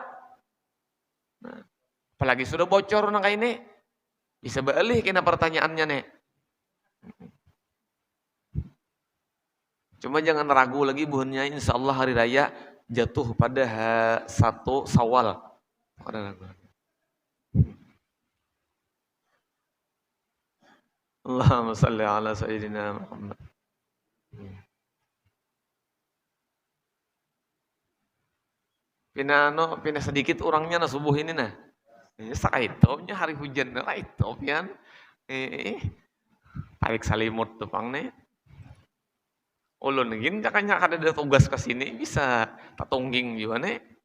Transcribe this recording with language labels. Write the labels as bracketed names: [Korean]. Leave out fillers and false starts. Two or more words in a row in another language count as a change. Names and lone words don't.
[Banjar] Nah, apalagi sudah bocor nang kayak ini. Bisa balik kena pertanyaannya nih. Cuma jangan ragu lagi buahnya [Arabic] إن شاء الله [Banjar] hari raya jatuh pada 1 Syawal. [Arabic] اللهم صل على سيدنا محمد. [Banjar] Pina sedikit orangnya na subuh ini nah. Sakaitopnya hari hujan na kaitop yan. Tarik salimut tupang nih. Ulun gin jakanya kada ada tugas ke sini bisa tatungging juga nih.